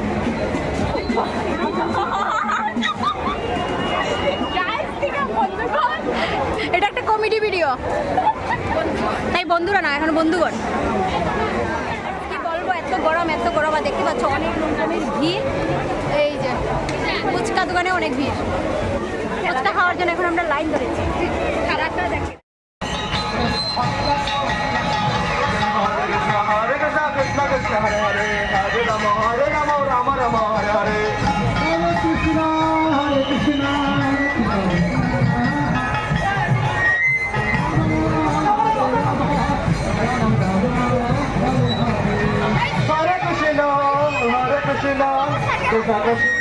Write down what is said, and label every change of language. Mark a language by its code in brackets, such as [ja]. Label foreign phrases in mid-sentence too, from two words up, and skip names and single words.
[bn] এটা একটা [en] comedy video, [bn] তাই বন্ধুরা না, এখন বন্ধুগণ কি বলবো, এত গরম আর দেখতে পাচ্ছ অনেক লোকজনের ভিড়। এই যে ফুচকা দোকানে অনেক ভিড়, ফুচকা খাওয়ার জন্য এখন আমরা লাইন ধরেছি। খারাপটা দেখি। [sa] Hare Hare Hare Rama Rama Rama Hare Hare Hare Krishna Hare Krishna Hare Krishna Krishna Krishna